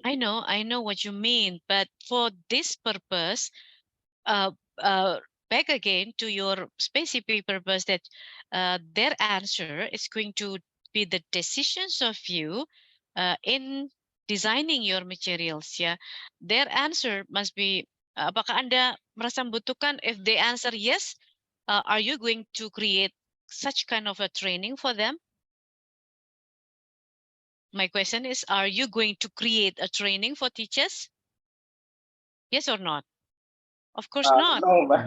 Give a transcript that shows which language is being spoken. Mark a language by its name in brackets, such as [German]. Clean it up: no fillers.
[English] I know what you mean, but for this purpose, back again to your specific purpose, that their answer is going to be the decisions of you in designing your materials. Ya, their answer must be. [Indonesian] Apakah Anda merasa membutuhkan? [English] If they answer yes, are you going to create such kind of a training for them? My question is, are you going to create a training for teachers? Yes or not? Of course not. No, Ma'am.